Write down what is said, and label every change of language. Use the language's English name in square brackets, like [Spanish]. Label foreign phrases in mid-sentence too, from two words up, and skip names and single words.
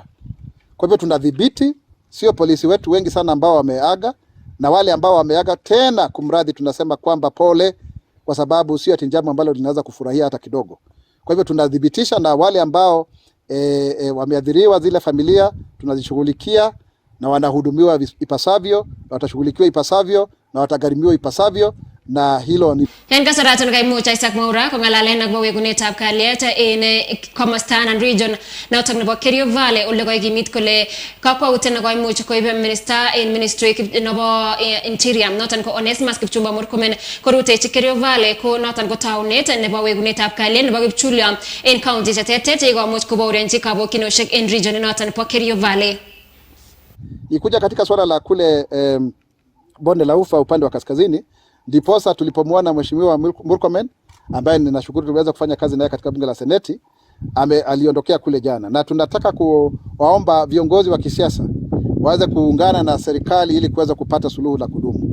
[Swahili] Kwa hivyo tunadhibiti, sio polisi wetu wengi sana ambao wameaga, na wale ambao wameaga tena kumradhi tunasema kwamba pole, kwa sababu sio jambo ambalo linaweza kufurahia hata kidogo. Kwa hivyo tunadhibitisha, na wale ambao wameadhiriwa, zile familia tunazishughulikia na wanahudumiwa ipasavyo, na watashughulikiwa ipasavyo, na watagharimiwa ipasavyo, na hilo ni [Kalenjin] en kasaratan kaimuch Isaac Mwaura kong'alalen ak wekunetab kalyet en komosta [English] and region [Kalenjin] noton nebo Kerio Valley ole kokimit kole kakwautiet nekoimuch koib minister en ministry nebo interior noton ko Onesmus Kipchumba Murkomen korutechi Kerio Valley ko noton ko taunet nebo wekunetab kalyet nebo kipchulyo en county cheterter chekomuch kobaurianchi kabokyinosiek en region noton po Kerio Valley. [Swahili] Ikuja katika swala la kule bonde la Ufa upande wa kaskazini, ndiposa tulipomwona Mheshimiwa Murkomen ambaye ninashukuru tuliweza kufanya kazi naye katika bunge la Seneti, aliondokea kule jana, na tunataka kuwaomba viongozi wa kisiasa waweze kuungana na serikali ili kuweza kupata suluhu la kudumu.